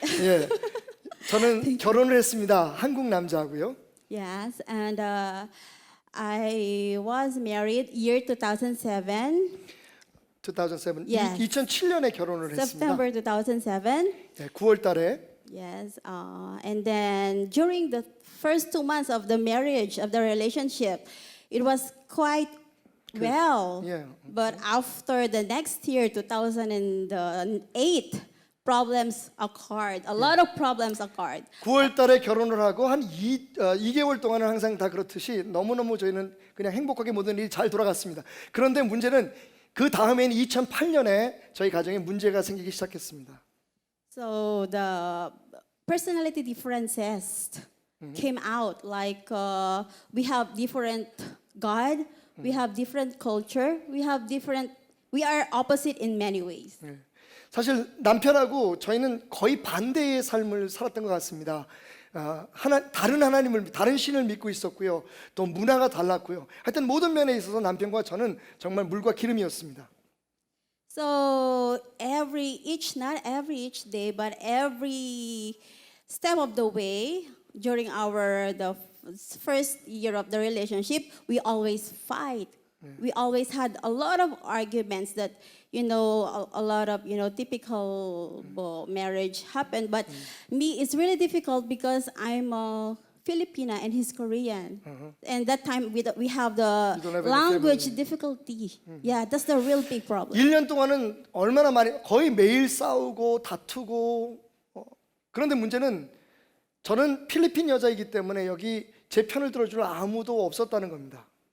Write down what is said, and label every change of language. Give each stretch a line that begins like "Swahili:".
Korean: 예, 저는 결혼을 했습니다. 한국 남자하고요.
English: Yes, and I was married year 2007, 2007, Yes.
Korean: 2007년에 결혼을 했습니다.
English: September 2007.
Korean: 네, 9월 달에
English: Yes, and then during the first 2 months of the marriage, of the relationship, it was quite well. Yeah. But after the next year, 2008, problems occurred. A lot of problems occurred.
Korean: 9월 달에 결혼을 하고 한 2개월 동안은 항상 다 그렇듯이 너무너무 저희는 그냥 행복하게 모든 일이 잘 돌아갔습니다. 그런데 문제는 그 다음에는 2008년에 저희 가정에 문제가 생기기 시작했습니다.
English: So the personality differences came out. Like we have different God, we have different culture, we are opposite in many ways.
Korean: 네. 사실 남편하고 저희는 거의 반대의 삶을 살았던 것 같습니다. 다른 신을 믿고 있었고요. 또 문화가 달랐고요. 하여튼 모든 면에 있어서 남편과 저는 정말 물과 기름이었습니다.
English: So not every each day, but every step of the way during the first year of the relationship, we always fight. We always had a lot of arguments that, a lot of, typical marriage happened. But me, it's really difficult because I'm a Filipina and he's Korean. And that time we have the You don't have any language family. difficulty. Yeah, that's the real big problem.
Korean: 1년 동안은 얼마나 많이 거의 매일 싸우고 다투고 그런데 문제는 저는 필리핀 여자이기 때문에 여기 제 편을 들어줄 아무도 없었다는 겁니다.